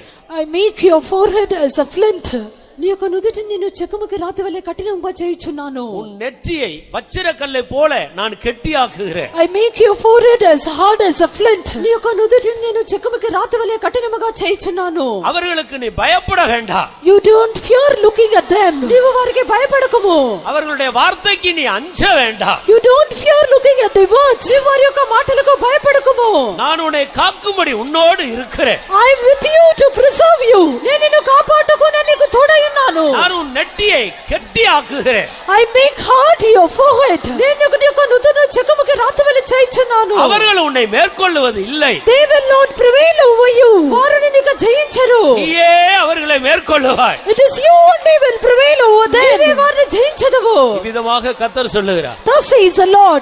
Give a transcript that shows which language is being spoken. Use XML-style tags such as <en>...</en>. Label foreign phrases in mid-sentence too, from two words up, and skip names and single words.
<en>I make your forehead as a flint.</en> <te>నీ యొక్క నుదుటిని నేను చెక్కుముకి రాతి వలె కఠినంగా చేయుచున్నాను.</te> <ta>உன் நெற்றியை வச்சிரக்கல்லை போல நான் கெட்டி ஆக்குகிறேன்.</ta> <en>I make your forehead as hard as a flint.</en> <te>నీ యొక్క నుదుటిని నేను చెక్కుముకి రాతి వలె కఠినముగా చేయుచున్నాను.</te> <ta>அவர்களுக்கு நீ பயப்பட வேண்டாம்.</ta> <en>You don't fear looking at them.</en> <te>నీవు వారికి భయపడకుము.</te> <ta>அவர்களுடைய வார்த்தைக்கு நீ அஞ்ச வேண்டாம்.</ta> <en>You don't fear looking at their words.</en> <te>నీవు వారి యొక్క మాటలకు భయపడకుము.</te> <ta>நான் உன்னை காக்கும்படி உன்னோடு இருக்கிறேன்.</ta> <en>I am with you to preserve you.</en> <te>నేను నిన్ను కాపాడుటకు నేను నీకు తోడై ఉన్నాను.</te> <ta>நான் நான் உன் நெட்டியை கெட்டியாக்குகிறேன்.</ta> <en>I make hard your forehead.</en> <te>నేను నీ యొక్క నుదురు చెక్కుముకి రాతవలి చేయించున్నాను.</te> <ta>அவர்கள் உன்னை மேற்கொள்ளுவது இல்லை.</ta> <en>They will not prevail over you.</en> <te>వారు నిన్ను జయించరు.</te> <ta>நீயே அவர்களை மேற்கொள்ளுவாய்.</ta> <en>It is you only will prevail over them.</en> <te>నీవే వారిని జయించదవు.</te> <ta>விதமாக கர்த்தர் சொல்லுகிறார்.</ta> <en>Thus says the Lord.</en>